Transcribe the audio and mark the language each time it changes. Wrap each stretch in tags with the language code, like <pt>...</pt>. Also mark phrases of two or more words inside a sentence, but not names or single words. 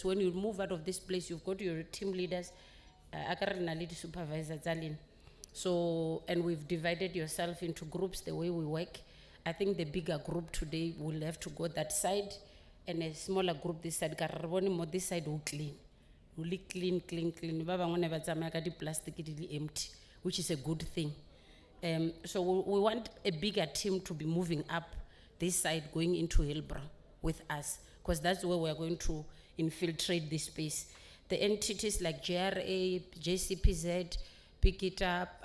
<en>When you move out of this place, you've got your team leaders, lead supervisor Zalin. So, and we've divided yourself into groups the way we work. I think the bigger group today will have to go that side, and a smaller group this side. This side will clean. Will clean.</en> <st>Baba ngone ba tsamaya ka di plastic di empty,</st> <en>which is a good thing. So we want a bigger team to be moving up this side, going into Hillbrow with us, because that's where we're going to infiltrate this space. The entities like JRA, JCPZ, pick it up.</en>